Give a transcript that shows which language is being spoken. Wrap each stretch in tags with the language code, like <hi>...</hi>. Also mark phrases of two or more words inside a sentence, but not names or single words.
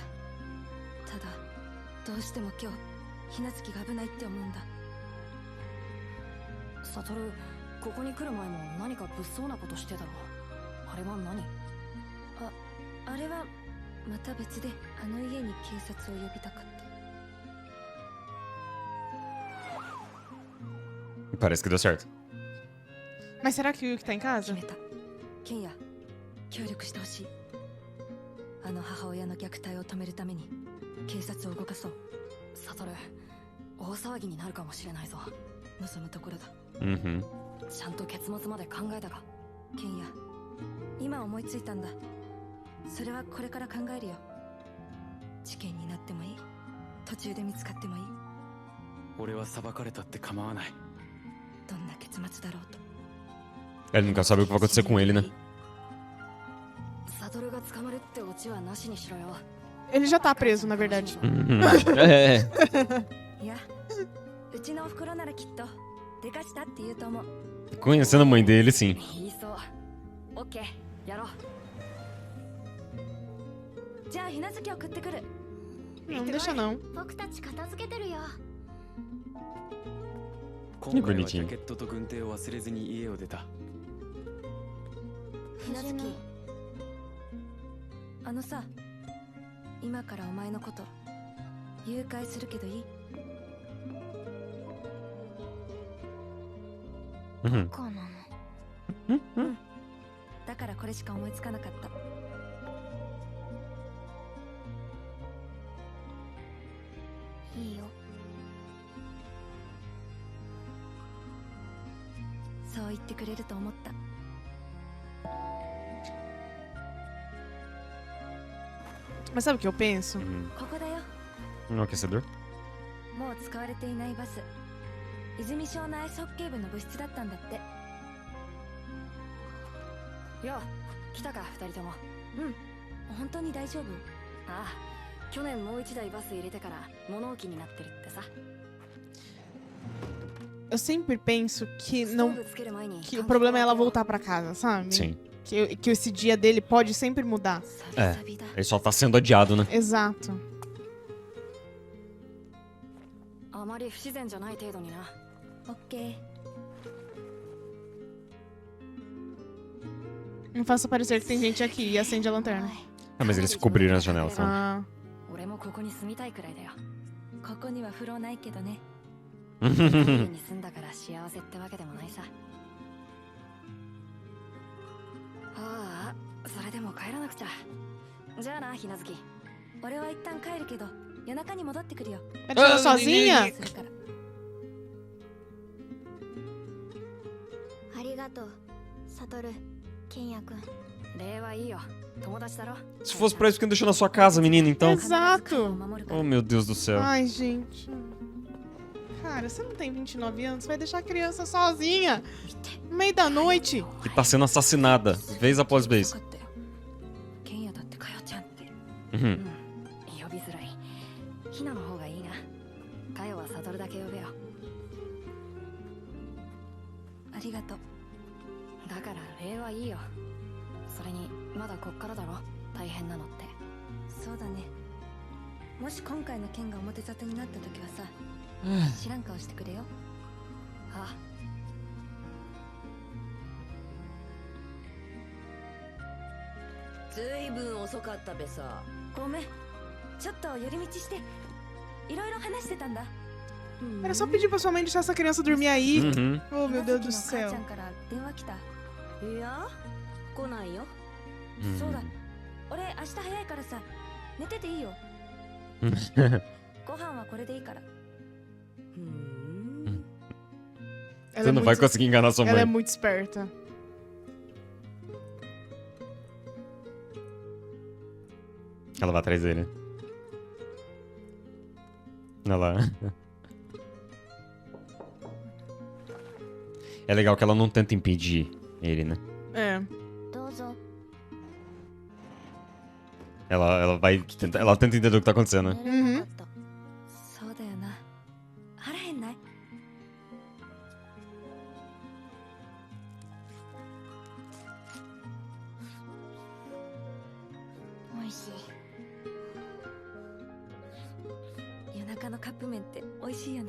<ja>ただどうしても今日雛月が危ないって思うんだ。サトル、ここに来る前も何か物騒なことしてたろ。あれは何？あれはまた別であの家に警察を呼びたかった。</ja> <pt>Parece que deu certo. Mas será que o Yuki tá em</pt> <ja>決</ja> <pt>casa?</pt> <ja>めた。ケンヤ、協力してほしい。あの母親の虐待を止めるために警察を動かそう。サトル、大騒ぎになるかもしれないぞ。望むところだ。 Uhum. ちゃんと結末まで考えたか。ケンヤ、今思いついたんだ。それはこれから考えるよ。事件になってもいい。途中で見つかってもいい。俺は裁かれたって構わない。どんな結末だろうと。</ja> <pt>Ele nunca sabe o que vai acontecer com ele, né?</pt> <ja>サトルが捕まるってオチはなしにしろよ。</ja> <pt>Ele já tá preso, na verdade. Uhum. É.</pt> <ja>いや、うちのお袋ならきっとでかしたって言うと思う。</ja> <pt>Conhecendo a mãe dele, sim.</pt> <ja>言いそう。オッケー、やろう。じゃあ雛月を送ってくる。</ja> <pt>Não deixa não.</pt> <ja>僕たち片付けてるよ。今回はジャケットと軍手を忘れずに家を出た。雛月、あのさ、今からお前のこと誘拐するけどいい？ Uhum. こうなの。だからこれしか思いつかなかった。いいよ。そう言ってくれると思った。</ja> <pt>Mas sabe o que eu penso? Uhum.</pt> <ja>ここだよ。</ja> <pt>Um aquecedor?</pt> <ja>もう使われていないバス。泉省のアイスホッケー部の部室だったんだって。よ、来たか二人とも。本当に大丈夫？ああ、去年もう一台バス入れてから物置になってるってさ。</ja> <pt>Eu sempre penso que</pt> <ja>ストー</ja> <pt>não</pt> <ja>ブつける前に</ja> <pt>que o problema é ela voltar pra casa, sabe? Sim. Que esse dia dele pode sempre mudar.</pt> <ja>え久々だ</ja> <pt>Ele só tá sendo adiado, né? Exato.</pt> <ja>あまり不自然じゃない程度にな。オッケー。</ja> <pt>Não faça parecer que tem gente aqui e acende a lanterna. Ah, mas eles cobriram as janelas, tá? Ah,</pt> <ja>俺もここに住みたいくらいだよ。ここには風呂ないけどね。家に住んだから幸せってわけでもないさ。ああ、それでも帰らなくちゃ。じゃあな、ひなずき。俺は一旦帰るけど、夜中に戻ってくるよ。</ja> <pt>ela chegou sozinha?</pt> <ja>するから。ありがとう、サトル、ケンヤ君。礼はいいよ。友達だろ。</ja> <pt>Se fosse pra isso, por que não deixou na sua casa, menina, então? Exato. Oh, meu Deus do céu. Ai, gente. Cara, você não tem 29 anos? Você vai deixar a criança sozinha? No meio da noite? Que tá sendo assassinada, vez após vez.</pt> <ja>よかったよ。ケンヤだってかよちゃんって。 Uhum. 呼びづらい。ひなの方がいいな。かよはサトルだけ呼べよ。ありがとう。だから礼はいいよ。それにまだこっからだろ。大変なのって。そうだね。もし今回の件が表沙汰になった時はさ、知らん顔してくれよ。あずいぶん遅かったべさ。ごめん。ちょっと寄り道して、いろいろ話してたんだ。</ja> <pt>Era só pedir pra sua mãe deixar essa criança dormir aí. Uhum. Oh, meu Deus do</pt> <ja>母</ja> <pt>céu.</pt> <ja>ちゃんから電話来た。いや来ないよ。そうだ。俺明日早いからさ、寝てていいよ。ご飯はこれでいいから。ふーん。</ja> <pt>Ela Você é não vai muito, conseguir enganar sua ela é mãe. muito esperta. Ela vai atrás dele. Olha lá. É legal que ela não tenta impedir ele, né? É.</pt> <ja>どうぞ。</ja> <pt>Ela vai tentar, ela tenta entender o que tá acontecendo, né?</pt> <ja>寝れなかった。そうだよな。腹へんない？おいしい。夜中のカップ麺って美味しいよね。</ja>